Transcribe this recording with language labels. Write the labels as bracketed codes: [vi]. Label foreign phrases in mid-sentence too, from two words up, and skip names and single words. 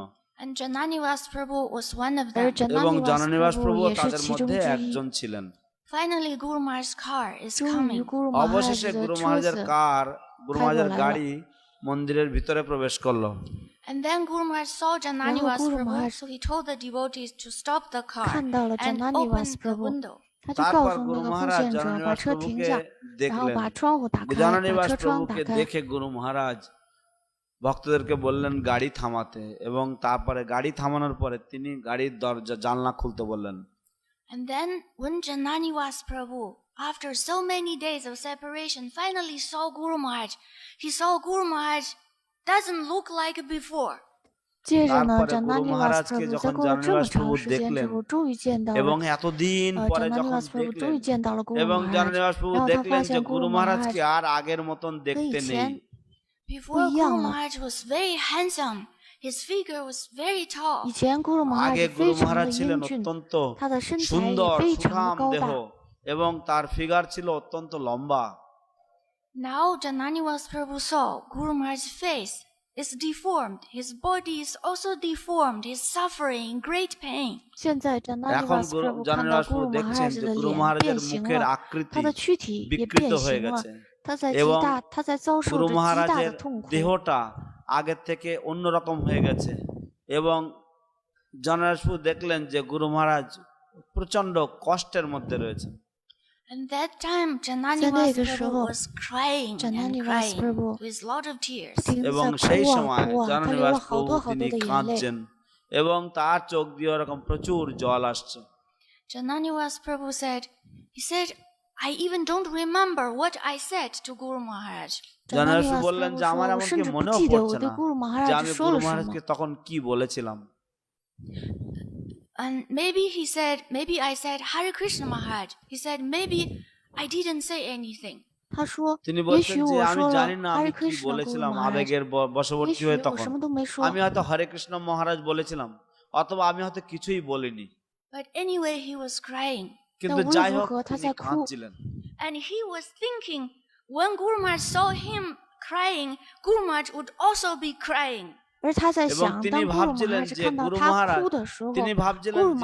[en] And Jananiwas Prabhu was one of [zh] 而 [en] them. [bn] এবং Jananiwas জননিবাস Prabhu প্রভু [zh] 也是 [bn] তাদের [zh] 其中 [bn] মধ্যে [zh] 之一。 [bn] একজন ছিলেন [en] Finally, Guru Maharaj's car is [zh] 终于 [en] coming. [bn] Guru Maharaj অবশেষে [zh] 的 [bn] গুরু [zh] 车 [bn] মহারাজের [zh] 子 [bn] কার গুরু [zh] 开过 [bn] মহারাজের [zh] 来了。 [bn] গাড়ি মন্দিরের ভিতরে প্রবেশ করলো [en] And then Guru Maharaj saw Jananiwas Guru Prabhu, Maharaj so he told the devotees to stop the car [zh] 看到了 [en] and open Jananiwas the Prabhu， window. [zh] 他就告 [bn] তারপর [zh] 诉 [bn] গুরু [zh] 那个奉 [bn] মহারাজ [zh] 献者把 [bn] জননিবাস [zh] 车停 [bn] প্রভুকে [zh] 下，然后 [bn] দেখলেন [zh] 把窗户打开，把 [bn] জননিবাস [zh] 车窗打 [bn] প্রভুকে [zh] 开。 [bn] দেখে গুরু মহারাজ ভক্তদেরকে বললেন গাড়ি থামাতে এবং তারপরে গাড়ি থামানোর পরে তিনি গাড়ির দরজা জানলা খুলতে বললেন [en] And then when Jananiwas Prabhu, after so many days of separation, finally saw Guru Maharaj, he saw Guru Maharaj doesn't look like before. [zh] 接着呢 [bn] তারপরে গুরু [zh] ，Jananiwas [bn] মহারাজকে [zh] Prabhu 在 [bn] যখন [zh] 过了这么 [bn] জননিবাস [zh] 长 [bn] প্রভু [zh] 时间之 [bn] দেখলেন [zh] 后，终于见到 [bn] এবং [zh] 了 [bn] এতদিন পরে যখন [zh] Jananiwas Prabhu 终于 [bn] দেখলেন [zh] 见到了 Guru [bn] এবং [zh] Maharaj， [bn] জননিবাস প্রভু [zh] 然后他 [bn] দেখলেন [zh] 发 [bn] যে [zh] 现 [bn] গুরু [zh] Guru [bn] মহারাজকে [zh] Maharaj [bn] আর আগের মতন [zh] 跟 [bn] দেখতে [zh] 以 [bn] নেই [zh] 前 [en] Before [zh] 不一样 [en] Guru [zh] 了。 [en] Maharaj was very handsome. His figure was very tall. [zh] 以前 Guru Maharaj [bn] আগে [zh] 非 [bn] গুরু [zh] 常的 [bn] মহারাজ ছিলেন [zh] 英俊， [bn] অত্যন্ত [zh] 他的身材也 [bn] সুন্দর [zh] 非常的 [bn] সুঠাম [zh] 高 [bn] দেহ [zh] 大。 [bn] এবং তার ফিগার ছিল অত্যন্ত লম্বা [en] Now Jananiwas Prabhu saw Guru Maharaj's face is deformed. His body is also deformed. He's suffering great pain. [zh] 现在 [bn] এখন [zh] Jananiwas Prabhu 看到 [bn] জননিবাস প্রভু [zh] Guru [bn] দেখছেন [zh] Maharaj [bn] যে [zh] 的 [bn] গুরু [zh] 脸 [bn] মহারাজের [zh] 变形 [bn] মুখের [zh] 了， [bn] আকৃতি [zh] 他的躯体也 [bn] বিকৃত [zh] 变 [bn] হয়ে [zh] 形了 [bn] গেছে， [zh] 他在 [bn] এবং [zh] 遭受 [bn] গুরু [zh] 着极大 [bn] মহারাজের [zh] 的痛苦。 [bn] দেহটা আগের থেকে অন্যরকম হয়ে গেছে এবং জননিবাস প্রভু দেখলেন যে গুরু মহারাজ প্রচন্ড কষ্টের মধ্যে রয়েছে [en] And that time [zh] 在那 [en] Jananiwas [zh] 个时 [en] Prabhu [zh] 候 [en] was crying and Jananiwas crying Prabhu with lot of tears. [zh] 不停地 [bn] এবং [zh] 在 [bn] সেই [zh] 哭啊 [bn] সময় [zh] 哭啊，他流 [bn] জননিবাস [zh] 了好 [bn] প্রভু [zh] 多好 [bn] তিনি [zh] 多的眼泪。 [bn] কাঁদছেন এবং তার চোখ দিয়ে ওরকম প্রচুর জল আসছে [en] Jananiwas Prabhu said, I even don't remember what I said to Guru Maharaj. [bn] জননিবাস [zh] Jananiwas [bn] বললেন যে [zh] Prabhu [bn] আমার [zh] 说：“我 [bn] এমনকি [zh] 甚至不 [bn] মনেও [zh] 记得 [bn] পড়ছে [zh] 我对 [bn] না [zh] Guru [bn] যে [zh] Maharaj [bn] আমি [zh] 说 [bn] গুরু [zh] 了什么。 [bn] মহারাজকে তখন কি বলেছিলাম [en] And maybe I said, Hare Krishna Maharaj. He said, maybe I didn't say anything. [zh] 他说：“ [bn] তিনি [zh] 也 [bn] বলছেন [zh] 许 [bn] যে [zh] 我 [bn] আমি [zh] 说了 [bn] জানি না আমি [zh] Hare [bn] কি [zh] Krishna Guru [bn] বলেছিলাম [zh] Maharaj， [bn] আবেগের [zh] 也 [bn] বশবর্তী [zh] 许 [bn] হয়ে [zh] 我 [bn] তখন [zh] 什么都没说。 [bn] আমি হয়তো হরে কৃষ্ণ মহারাজ বলেছিলাম অথবা আমি হয়তো কিছুই বলিনি [en] But anyway, he was crying. [bn] কিন্তু [zh] 但无论 [bn] যাই [zh] 如 [bn] হোক [zh] 何，他 [bn] তিনি [zh] 在哭。 [bn] কাঁদছিলেন [en] And he was thinking, when Guru Maharaj saw him crying, Guru Maharaj would also be crying. [zh] 而他在 [bn] এবং [zh] 想， [bn] তিনি [zh] 当 Guru [bn] ভাবছিলেন [zh] Maharaj [bn] যে [zh] 看到 [bn] গুরু [zh] 他 [bn] মহারাজ [zh] 哭的时候 [bn] তিনি ভাবছিলেন [zh] ，Guru